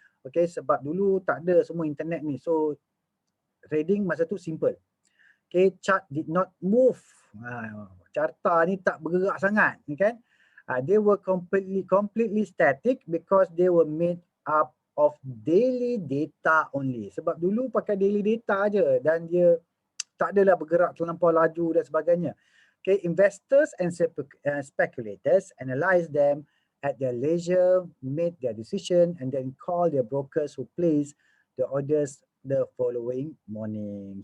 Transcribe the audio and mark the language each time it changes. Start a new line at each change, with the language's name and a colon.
Malay: Okay, sebab dulu tak ada semua internet ni, so trading masa tu simple.
English: Okay, chart did not move.
Malay: Carta ni tak bergerak sangat, kan?
English: They were completely static because they were made up of daily data only.
Malay: Sebab dulu pakai daily data aje dan dia tak adalah bergerak terlampau laju dan sebagainya.
English: Okay, investors and speculators analyze them at their leisure, made their decision and then call their brokers who place the orders the following morning.